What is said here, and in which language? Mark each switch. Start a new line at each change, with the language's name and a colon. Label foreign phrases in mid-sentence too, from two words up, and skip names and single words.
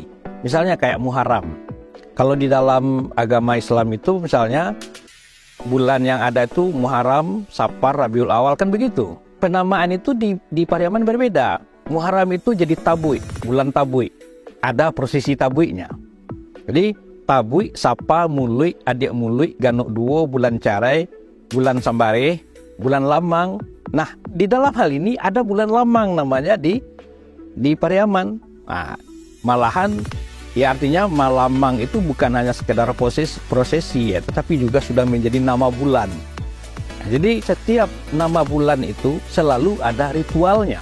Indonesian: Misalnya kayak Muharram. Kalau di dalam agama Islam itu misalnya bulan yang ada itu Muharram, Safar, Rabiul Awal, kan begitu. Penamaan itu di Pariaman berbeda. Muharram itu jadi Tabuik, bulan Tabuik. Ada prosesi Tabuiknya. Jadi Tabuik, Sapa, Mului, Adik Mului, Ganuk Duo, bulan Carai, bulan Sambare, bulan Lamang. Nah, di dalam hal ini ada bulan Lamang namanya di Pariaman. Nah, malahan ya artinya Malamang itu bukan hanya sekedar prosesi ya, tetapi juga sudah menjadi nama bulan. Nah, jadi setiap nama bulan itu selalu ada ritualnya.